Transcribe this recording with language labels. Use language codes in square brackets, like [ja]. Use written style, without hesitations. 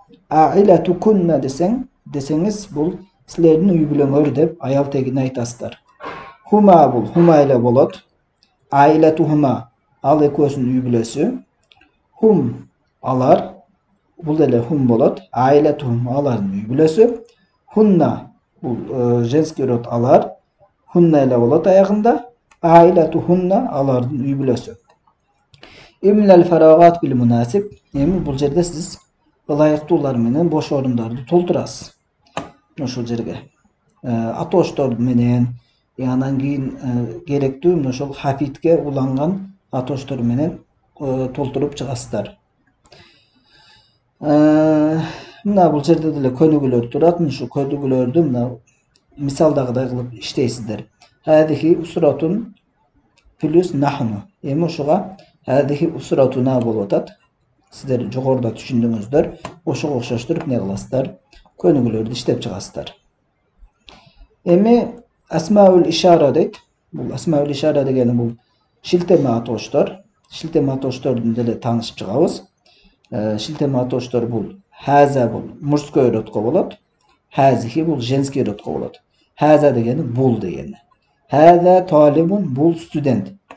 [ky] Аилатукунна десеңиз бул силердин үй бүлөңөр деп аял тегине айтасыздар. Хума бул хума эле болот. Аилатухума ал экөөсүнүн үй бүлөсү. Хум алар бул деле хум болот. Аилатухум алардын үй бүлөсү. Хунна бул [ru] женский род [ky] алар. Хунна эле болот аягында. Аилатухунна алардын үй бүлөсү. [ar] Имлал фарагат бил мунасиб. [ky] Эми бул жерде сиз ылайыктуулар менен бош орундарды толтурасыз. Ошол жерге атооштор менен анан кийин керектүү мына ошол хафитке уланган атооштор менен толтуруп чыгасыздар. Мына бул жерде деле көнүгүүлөр турат. Ушу көнүгүүлөрдү мына мисалдагыдай кылып иштейсиздер. [ar] Хадихи усратун плюс нахну. [ky] Эми ушуга хадихи усратуна болуп атат. Сиздер жогоруда түшүндүңүздөр. Ошого окшоштуруп эмне кыласыздар? Көнүгүүлөрдү иштеп чыгасыздар. Эми асмаул ишара дейт. Бул асмаул ишара дегени бул шилтеме атооштор. Шилтеме атооштордун деле таанышып чыгабыз. Шилтеме атооштор бул хаза бул [ru] мужской родко [ky] болот. Хазихи бул [ru] женский родко [ky] болот. Хаза дегени бул дегени. [ar] Хаза талибун [ky] бул студент.